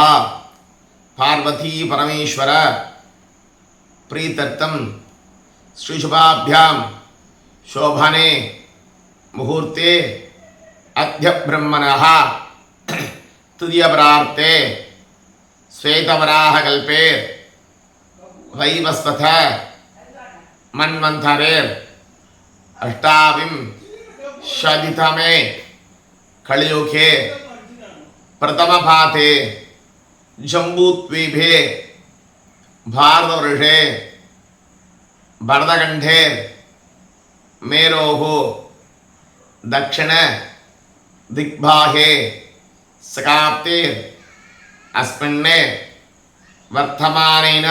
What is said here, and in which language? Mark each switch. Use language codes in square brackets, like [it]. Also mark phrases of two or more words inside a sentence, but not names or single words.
[sa] पार्वती परमेश्वर प्रीत्यर्थं श्रीशुभाभ्यां शोभने मुहूर्ते अद्य ब्रह्मणः द्वितीयपरार्धे श्वेतवराह कल्पे वैवस्वत मन्वन्तरे अष्टाविं शतितमे कलियुगे प्रथमपादे जम्बूद्वीपे भारतवर्षे भरतखण्डे मेरोः दक्षिण दिग्भागे सकाप्ते अस्मिन् वर्तमानेन